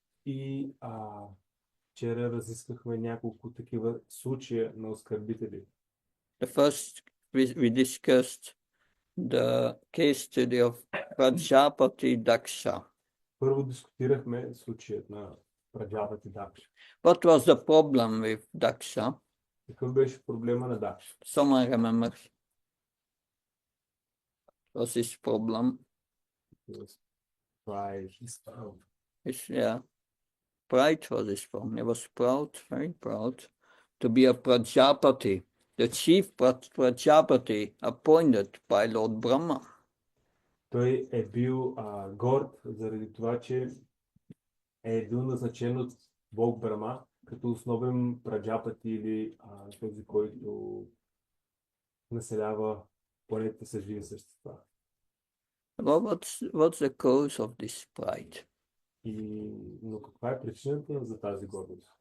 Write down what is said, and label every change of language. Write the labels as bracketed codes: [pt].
[bg] И вчера разисквахме няколко такива случая на оскърбители. [en] The first we discussed the case study of Prajapati Daksha. [bg] Първо дискутирахме случаят на Праджапати Дакша. [en] What was the problem with Daksha? [bg] Какъв беше проблема на Дакша? [en] Someone remembers? What was his problem? Pride. Yeah. pride for this form. He was proud, very proud, to be a Prajapati, the chief Prajapati appointed by Lord Brahma. [bg] Той е бил горд заради това, че е бил назначен от Бог Брама като основен праджапати или този, който населява планетата с живи същества. [en] Well, what's the cause of this pride? [bg] Но каква е причината за тази гордост?